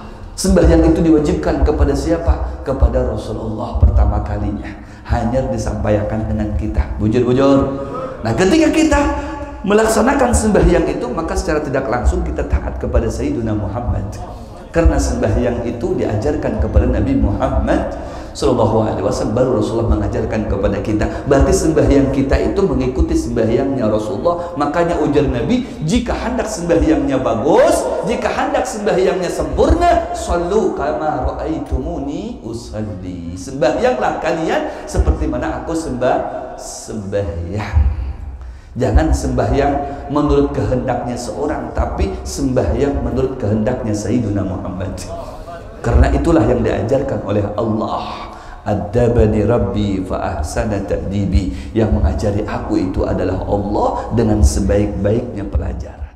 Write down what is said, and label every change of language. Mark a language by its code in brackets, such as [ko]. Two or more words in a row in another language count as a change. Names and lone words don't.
[id] Sembahyang itu diwajibkan kepada siapa? Kepada Rasulullah pertama kalinya, hanya disampaikan dengan kita. Bujur-bujur. Nah, ketika kita melaksanakan sembahyang itu, maka secara tidak langsung kita taat kepada Sayyiduna Muhammad, karena sembahyang itu diajarkan kepada Nabi Muhammad [ar] صلى الله عليه وسلم, [id] baru Rasulullah mengajarkan kepada kita. Berarti sembahyang kita itu mengikuti sembahyangnya Rasulullah. Makanya ujar Nabi, jika hendak sembahyangnya bagus, jika hendak sembahyangnya sempurna, [ar] صلوا كما رأيتموني أصلي. [id] Sembahyanglah kalian seperti mana aku sembahyang. Jangan sembahyang menurut kehendaknya seorang, tapi sembahyang menurut kehendaknya Sayyiduna Muhammad. Karena itulah yang diajarkan oleh Allah. [ar] أدبني ربي فأحسن تأديبي. [id] Yang mengajari aku itu adalah Allah dengan sebaik-baiknya pelajar.